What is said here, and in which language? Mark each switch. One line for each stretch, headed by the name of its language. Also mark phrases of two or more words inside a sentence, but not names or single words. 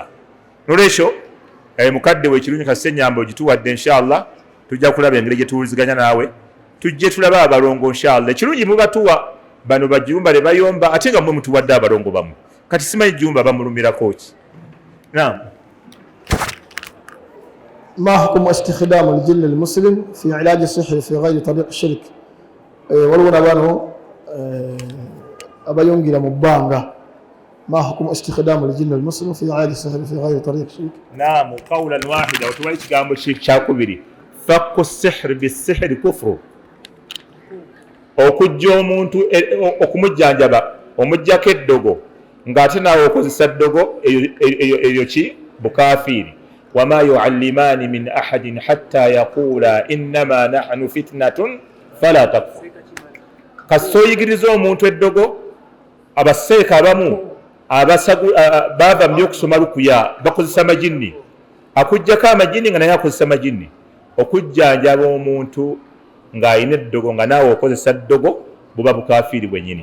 Ganda: N'olwekyo mukadde w'ekirungi Kasese Nyambo gituwadde inshallah tujja kulaba engeri gye tuwuliziganya naawe tujje tulaba abalongo inshallah. Ekirungi mubatuwa bano bajjumba ne bayomba ate nga mwe mutuwadde abalongo bamu kati simanyi jjumba bamulumirako ki. Naam.
Arabic: ما حكم استخدام الجن المسلم في علاج السحر في غير طريق الشرك؟
Ganda: waliwo nabano abayongira mu bbanga.
Arabic: ما حكم استخدام الجن المسلم في علاج السحر في غير طريق الشرك؟ نعم قولا واحدا وتبالي
Ganda: kigambo kyakubiri
Arabic: fakku السحر بالسحر كفر.
Ganda: okujja omuntu okumujjanjaba omujjako eddogo ng'ate naawe okozesa ddogo eyo ki bukafiiri.
Arabic: وما يعلمان من أحد حتى يقولا إنما نحن فتنة فلا تكفر.
Ganda: kasita oyigiriza omuntu eddogo abaseeka abamu baava mu okusoma lukuya bakozesa majinni, akujjako amajinni nga naye akozesa majinni okujjanjaba omuntu ng'alina eddogo nga naawe okozesa ddogo buba bukafiiri bwennyini.